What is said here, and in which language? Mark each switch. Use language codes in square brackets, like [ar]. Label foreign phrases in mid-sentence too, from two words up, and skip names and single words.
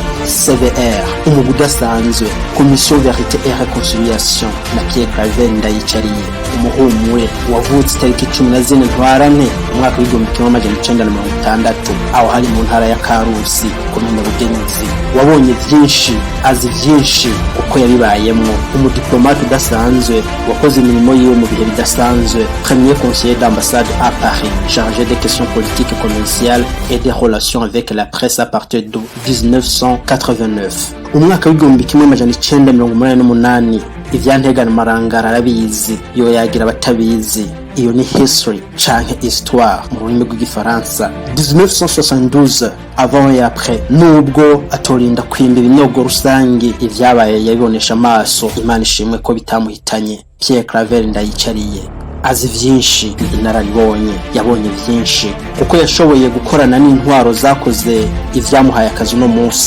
[rn] CVR, umugwi udasanzwe, Commission Vérité et Réconciliation na Pierre Claver Ndayicariye, umuhumure wavutse tariki 14 Ntwarante umwaka w'1960, aho hari mu ntara ya Karusi komine Bugenyuzi. Wabonye vyinshi, azi vyinshi uko yabibayemwo, umudiplomate udasanzwe wakoze imirimo yiwe mu bihe bidasanzwe, [fr] premier conseiller d'ambassade à Paris, chargé des questions politiques et commerciales et des relations avec la presse à partir de 1989. [rn] Umwaka w'1988 ivyantegana marangara arabizi, yo yagira batabizi. Iyo ni history canke histoire mu rurimi rw'igifaransa. 1972, [fr] avant et après, [rn] nubwo atorinda kwimba ibinogo rusangi, ivyabaye yabibonesha amaso. Imana ishimwe ko bitamuhitanye. Pierre Claver Ndayicariye azi vyinshi, inararibonye, yabonye vyinshi kuko yashoboye gukorana n'intwaro zakoze ivyamuhaye akazi no munsi.